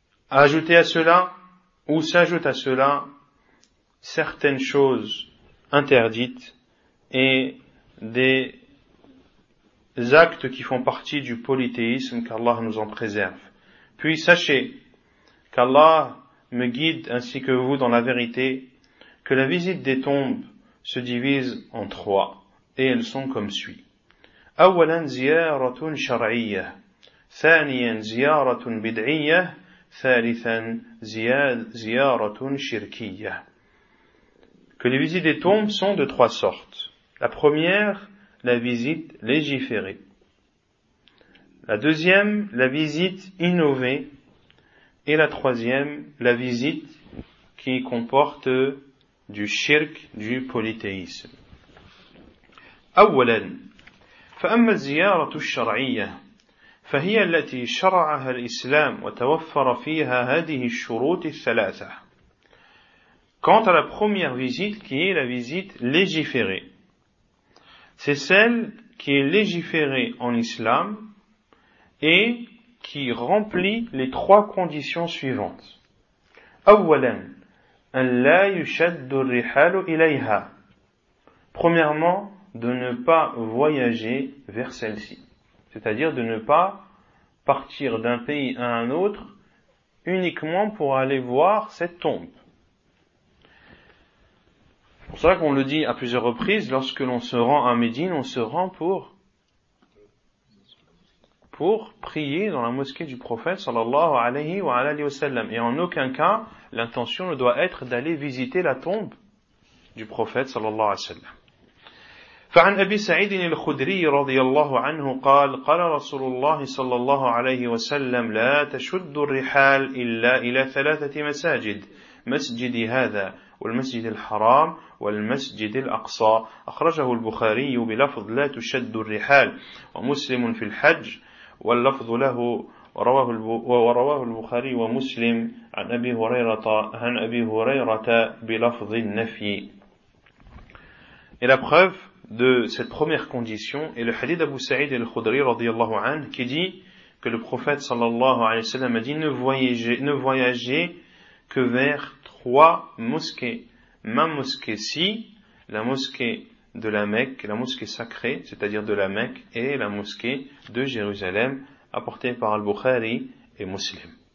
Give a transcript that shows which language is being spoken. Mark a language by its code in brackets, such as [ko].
[fr] Ajouter à cela, ou s'ajoute à cela, certaines choses interdites et des actes qui font partie du polythéisme qu'Allah nous en préserve. Puis sachez qu'Allah me guide ainsi que vous dans la vérité, que la visite des tombes se divise en trois et elles sont comme suit. [ar] أولا زيارة شرعية ثانيا زيارة بدعية ثالثا زيارة شركية. [fr] Que les visites des tombes sont de trois sortes. La première, la visite légiférée. La deuxième, la visite innovée. Et la troisième, la visite qui comporte du shirk, du polythéisme. [ar] أولاً فأما الزيارة الشرعية فهي التي شرعها الإسلام وتوفر فيها هذه الشروط الثلاثة. [fr] Quant à la première visite qui est la visite légiférée, c'est celle qui est légiférée en islam et qui remplit les trois conditions suivantes. [ar] أولاً, أن لا يشد الرحال إليها. [fr] Premièrement, de ne pas voyager vers celle-ci, c'est-à-dire de ne pas partir d'un pays à un autre uniquement pour aller voir cette tombe. C'est pour ça qu'on le dit à plusieurs reprises, lorsque l'on se rend à Médine, on se rend pour prier dans la mosquée du prophète sallallahu alayhi wa alayhi wa sallam. Et en aucun cas, l'intention ne doit être d'aller visiter la tombe du prophète sallallahu alayhi wa sallam. [ar] فعن أبي سعيد الخدري رضي الله عنه قال قال رسول الله صلى الله عليه وسلم لا تشد الرحال إلا إلى ثلاثة مساجد مسجد هذا والمسجد الحرام والمسجد الأقصى أخرجه البخاري بلفظ لا تشد الرحال ومسلم في الحج واللفظ له ورواه البخاري ومسلم عن أبي هريرة عن أبي هريرة بلفظ النفي. [fr] Et la preuve de cette première condition est le hadith d'Abu Saïd et le Khudri radiyallahu anhu qui dit que le prophète sallallahu alayhi wa sallam a dit ne voyagez que vers trois mosquées. Ma mosquée-ci, la mosquée de la Mecque, la mosquée sacrée, c'est-à-dire de la Mecque, et la mosquée de Jérusalem, apportée par Al-Bukhari et Muslim.